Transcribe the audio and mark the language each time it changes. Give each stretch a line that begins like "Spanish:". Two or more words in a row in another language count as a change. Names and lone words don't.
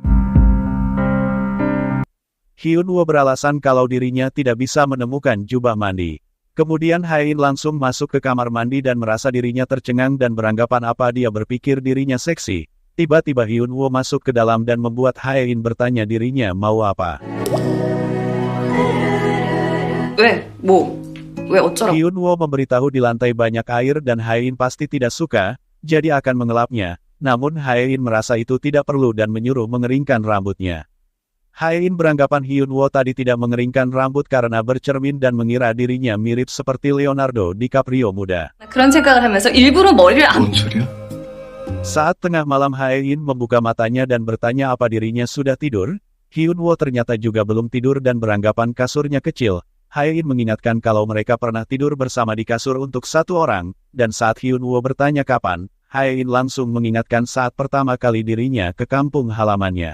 Indonesian: Hyun Woo beralasan kalau dirinya tidak bisa menemukan jubah mandi. Kemudian Hae-in langsung masuk ke kamar mandi dan merasa dirinya tercengang dan beranggapan apa dia berpikir dirinya seksi. Tiba-tiba Hyun Woo masuk ke dalam dan membuat Hae-in bertanya dirinya mau apa.
Korean: 왜 어쩌라고?
Indonesian: Hyun Woo memberitahu di lantai banyak air dan Hae-in pasti tidak suka, jadi akan mengelapnya. Namun Hae-in merasa itu tidak perlu dan menyuruh mengeringkan rambutnya. Hae-in beranggapan Hyun Woo tadi tidak mengeringkan rambut karena bercermin dan mengira dirinya mirip seperti Leonardo DiCaprio muda.
Korean: 그런 생각을 하면서 일부러 머리를 안. 뭔 소리야?
Indonesian: Saat tengah malam Hae-in membuka matanya dan bertanya apa dirinya sudah tidur, Hyun Woo ternyata juga belum tidur dan beranggapan kasurnya kecil. Hae-in mengingatkan kalau mereka pernah tidur bersama di kasur untuk satu orang, dan saat Hyun Woo bertanya kapan, Hae-in langsung mengingatkan saat pertama kali dirinya ke kampung halamannya.